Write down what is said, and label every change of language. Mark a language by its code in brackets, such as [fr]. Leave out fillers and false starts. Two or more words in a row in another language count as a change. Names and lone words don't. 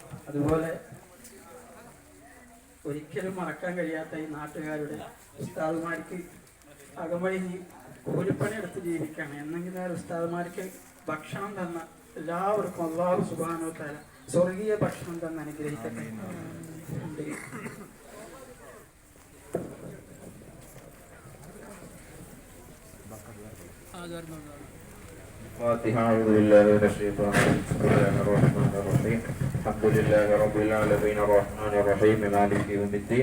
[ml] അതുപോലെ ഒരിക്കലും മറക്കാൻ കഴിയാത്ത ഈ നാട്ടുകാരുടെ ഉസ്താദുമാർക്ക് അകമഴിഞ്ഞ് കൂലിപ്പണി എടുത്ത് ജീവിക്കുകയാണ്. എന്നെങ്കിലും ഉസ്താദുമാർക്ക് ഭക്ഷണം തന്ന എല്ലാവർക്കും അല്ലാഹു [ar] سبحانه وتعالى [ml] സ്വർഗീയ ഭക്ഷണം തന്ന് അനുഗ്രഹിക്കട്ടെ. [ar] فاتحة. أعوذ بالله من الشيطان الرجيم. بسم الله الرحمن الرحيم. الحمد لله رب العالمين الرحمن الرحيم مالك يوم الدين.